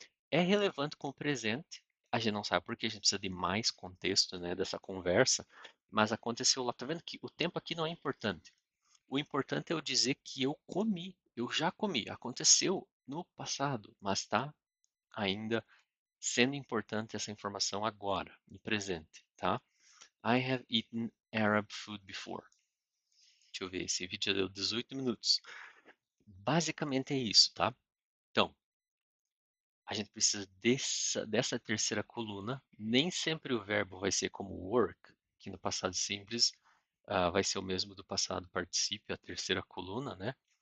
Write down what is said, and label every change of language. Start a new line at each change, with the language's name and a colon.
Portuguese: É relevante com o presente. A gente não sabe porque a gente precisa de mais contexto, né, dessa conversa, mas aconteceu lá. Tá vendo que o tempo aqui não é importante. O importante é eu dizer que eu comi, eu já comi. Aconteceu no passado, mas está ainda sendo importante essa informação agora, no presente, tá?
English: I have eaten Arab food before.
Portuguese: Deixa eu ver, esse vídeo já deu 18 minutos. Basicamente é isso, tá? Então, a gente precisa dessa terceira coluna. Nem sempre o verbo vai ser como work, que no passado simples vai ser o mesmo do passado particípio, a terceira coluna, né?